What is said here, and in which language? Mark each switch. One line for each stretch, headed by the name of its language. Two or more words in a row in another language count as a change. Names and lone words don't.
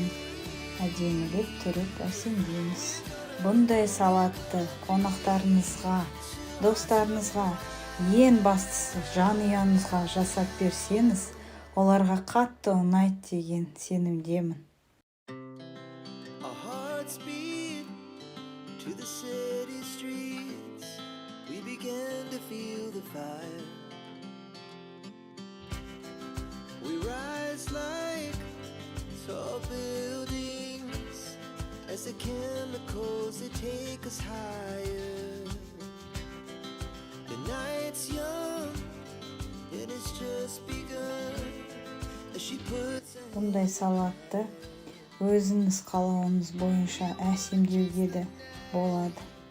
Kazakh: Әдемілеп түріп әсемдейміз. Бұндай салатты қонақтарыңызға, достарыңызға, ең бастысы жанұяңызға жасап берсеңіз, оларға қатты ұнайды деген сенімдемін.
English: Our hearts beat to the city streets. We began to feel the fire. We rise like tall buildings as the chemicals they take us higher. The night's young and it's just begun as she puts
Kazakh: Бұндай салатты өзіңіз қалауыңыз бойынша әсемдеуге де болады.